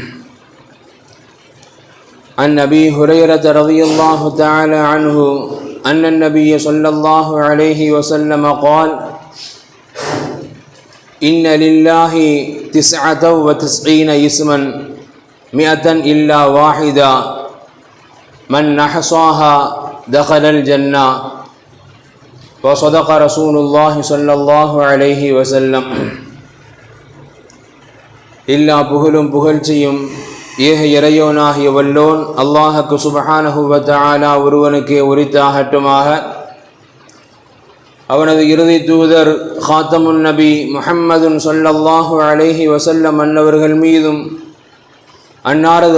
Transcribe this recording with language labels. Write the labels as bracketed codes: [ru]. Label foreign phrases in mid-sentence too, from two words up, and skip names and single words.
[ar] عن أبي هريرة رضي الله تعالى عنه أن النبي صلى الله عليه وسلم قال: إن لله 99 اسما 100 إلا واحدا من أحصاها دخل الجنة. وصدق رسول الله صلى الله عليه وسلم. [ta] எல்லா புகழும் புகழ்ச்சியும் ஏக இறையோனாகிய வல்லோன் அல்லாஹுக்கு [ar] سبحانه وتعالى [ta] ஒருவனுக்கே உரித்தாகட்டுமாக. அவனது இறுதி தூதர் [ar] خاتم النبي محمد صلى الله عليه وسلم [ta] அன்னவர்கள் மீதும் அன்னாரது